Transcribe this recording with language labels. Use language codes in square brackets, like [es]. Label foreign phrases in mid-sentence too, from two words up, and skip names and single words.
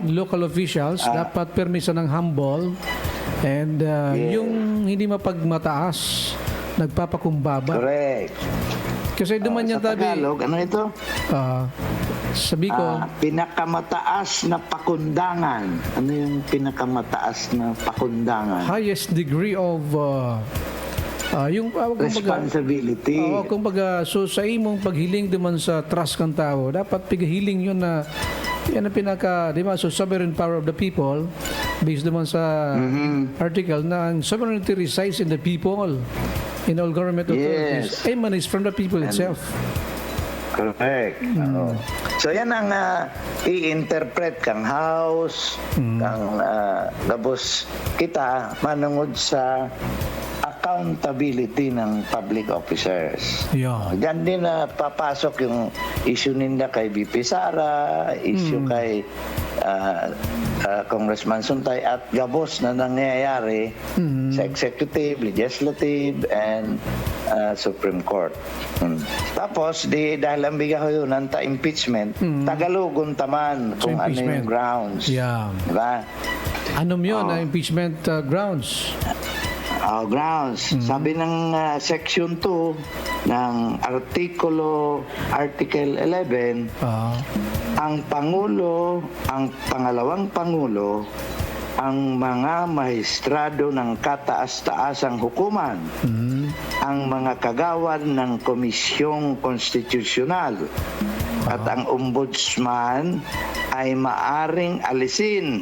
[en] local officials, [tl] dapat permiso ng [en] humble and [tl] yung hindi mapagmataas, nagpapakumbaba. [en] Correct. [bik] Kasi duman Sa yan tabi, [tl] Tagalog, ano ito? sabi ko, Pinakamataas na pakundangan. Ano yung pinakamataas na pakundangan? [en] highest degree of yung Responsibility. [bik] kumbaga, so sa imong paghiling duman sa trust kang tao, dapat pighiling yun na yan ang pinaka, di ba? [en] So sovereign power of the people based [tl] naman sa article na ang [en] sovereignty resides in the people, in all government authorities. Yes. Emanates from the people itself. Correct. [bik] Oo. So yan ang i-interpret kang house, kang gabos kita manungod sa accountability ng [en] public officers. Yeah. [tl] Diyan din na papasok yung issue ninda kay BP Sara, issue kay Congressman Suntay at gabos na nangyayari sa [en] executive, legislative, and Supreme Court. [bik] Tapos, dahil ang bigahoyunan ta impeachment, Tagalogon taman So, [tl] kung ano impeachment. yung grounds. [en] Yeah. [tl] Diba? Anong yun, [en] impeachment grounds? [tl] Grounds. Sabi ng Section 2 ng Article 11, ang Pangulo, ang pangalawang Pangulo, ang mga maestrado ng kataas-taasang hukuman, ang mga kagawad ng Komisyong Konstitusyonal, at ang ombudsman ay maaring alisin.